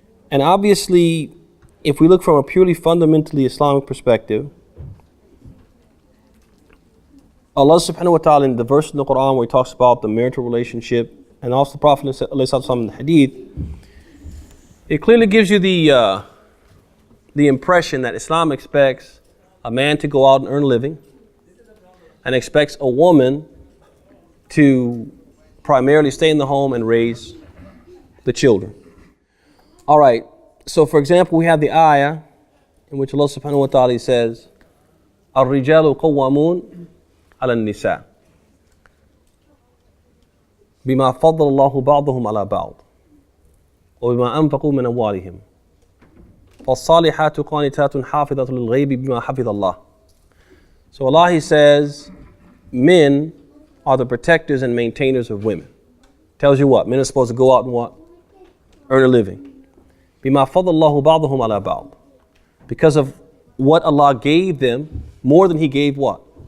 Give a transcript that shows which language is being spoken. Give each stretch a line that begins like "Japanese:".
English: And obviously, if we look from a purely fundamentally Islamic perspective, Allah subhanahu wa ta'ala in the verse in the Quran where He talks about the marital relationship, and also the Prophet in the Hadith, it clearly gives you the impression that Islam expects a man to go out and earn a living, and expects a woman to primarily stay in the home and raise the children. All right, so for example, we have the ayah in which Allah subhanahu wa ta'ala says,
Arabic: الرجال قوامون على النساء بما فضل الله بعضهم على بعض وبما أنفقوا من أموالهم فالصالحات قانتات حافظات للغيب بما حفظ الله.
English: So Allah, He says, men are the protectors and maintainers of women. Tells you what? Men are supposed to go out and what? Earn a living.
Arabic: بِمَا فَضَلَ اللَّهُ بَعْضَهُمْ عَلَى بَعْضٍ.
English: Because of what Allah gave them more than He gave what?